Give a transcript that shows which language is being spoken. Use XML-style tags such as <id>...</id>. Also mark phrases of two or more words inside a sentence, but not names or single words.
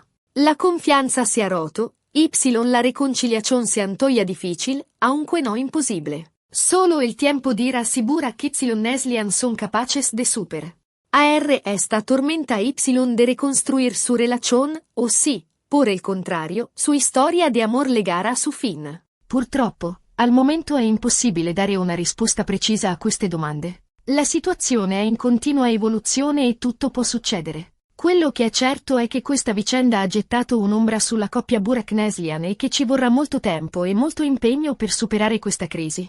<es>La confianza se ha roto, la reconciliación se antoja difícil, aunque no imposible. Solo el tiempo dirá si Burak y Neslihan son capaces de esta tormenta de reconstruir su relación, o si, por el contrario, su historia de amor legara a su fin.</es> <it>Purtroppo, al momento è impossibile dare una risposta precisa a queste domande. La situazione è in continua evoluzione e tutto può succedere. Quello che è certo è che questa vicenda ha gettato un'ombra sulla coppia Burak-Neslihan e che ci vorrà molto tempo e molto impegno per superare questa crisi.</it>